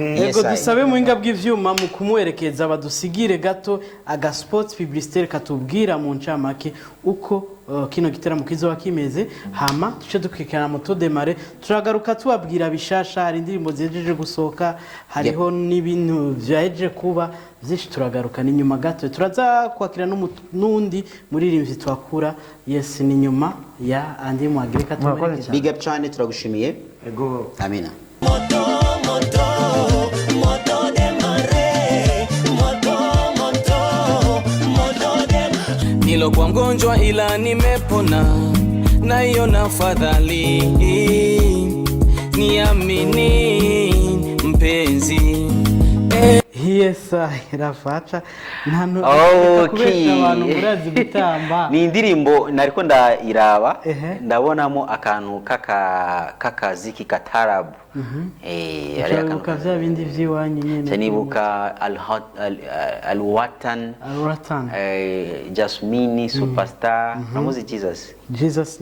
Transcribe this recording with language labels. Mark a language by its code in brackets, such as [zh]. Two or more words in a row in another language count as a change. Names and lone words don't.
[rn] yego dusabe muhinga bw'ivyuma mu kumwerekeza badusigire gato aga [fr] sports publicitaire [rn] katubwira mu ncamake uko kino giteramo kizoba kimeze hama tuce dukikana moto demare turagaruka tubabwira bishasha hari indirimbo zejeje gusoka hariho n'ibintu byaje kuba byinshi turagaruka ni nyuma gato turaza kwakira n'undi muririmbyi twakura yes ni nyuma ya Andy Mwagereka tumerekeza [en] big up [rn] cyane turagushimiye ego amina [sw] Nilokuwa mgonjwa ila nimepona na hiyo nafadhali niamini mpenzi [en] Yes yes [rn] irafaca ntantu [en] Okay. [rn] kubesha abantu murazi gutamba ni indirimbo nariko ndairaba ndabonamo akantu kakaziki katarabu ukabuka vya bindi vyiwanyu nyene nibuka Alwatan Jasmine Superstar namuzi Jesus